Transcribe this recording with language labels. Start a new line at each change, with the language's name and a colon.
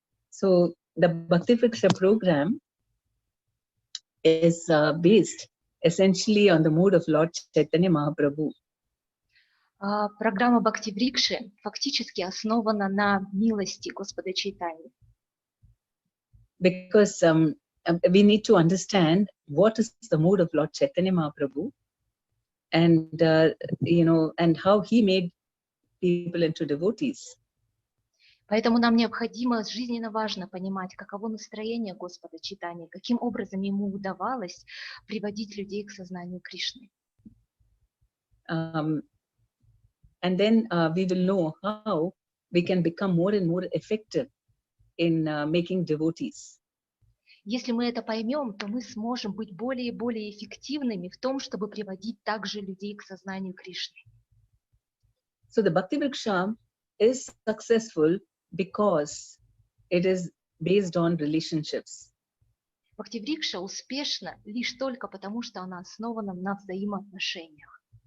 English: So the Bhakti Vriksha program is based essentially on the mood of Lord Chaitanya Mahaprabhu.
Russian: Программа Бхакти Врикши фактически основана на милости Господа Чайтаньи.
English: Because we need to understand what is the mood of Lord Chaitanya Mahaprabhu, and and how he made people into devotees.
Russian: Поэтому нам необходимо, жизненно важно понимать, каково настроение Господа Чайтаньи, каким образом ему удавалось приводить людей к сознанию Кришны.
English: And then we will know how we can become more and more effective in making devotees.
Russian: Если мы это поймем, то мы сможем быть более и более эффективными в том, чтобы приводить также людей к сознанию Кришны.
English: So the Bhakti Vriksha is successful because it is based on relationships.
Russian: Бхакти Врикша успешна лишь только потому, что она основана на взаимоотношениях.